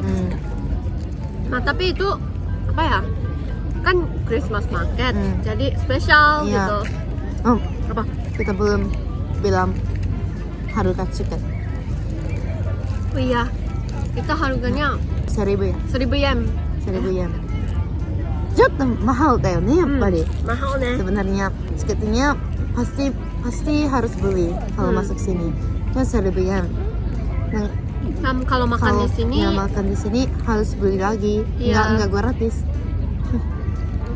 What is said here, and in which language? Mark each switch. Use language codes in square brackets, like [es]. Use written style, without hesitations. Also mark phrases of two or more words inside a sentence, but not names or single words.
[id] Nah tapi itu apa ya? Kan [en] Christmas market, [id] jadi spesial Iya. gitu. oh Apa? kita belum bilang harga tiket Oh iya, kita harganya 1000 ya 1.000 yen. [ja] 1000 yenちょっとmahalだよねやっぱり [id] Mahal nih. sebenarnya tiketnya pasti harus beli kalau masuk sini kan 1000 yen dan Kalau makan kalau di sini, ya, makan di sini harus beli lagi Iya. enggak gratis